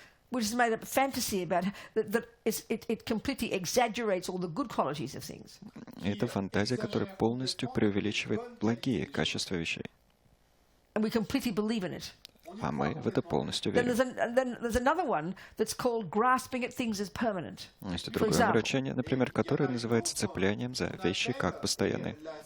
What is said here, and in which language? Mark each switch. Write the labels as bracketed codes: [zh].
[en] Which is made up of fantasy about that it completely exaggerates all the good qualities of things. [ru] И это фантазия, которая полностью преувеличивает благие качества вещей. [en] And we completely believe in it. [ru] А мы в это полностью [en] Then [ru] верим. [en] there's another one that's called grasping at things as permanent. [ru] Есть и другое омрачение, например, которое называется цеплянием за вещи как постоянные.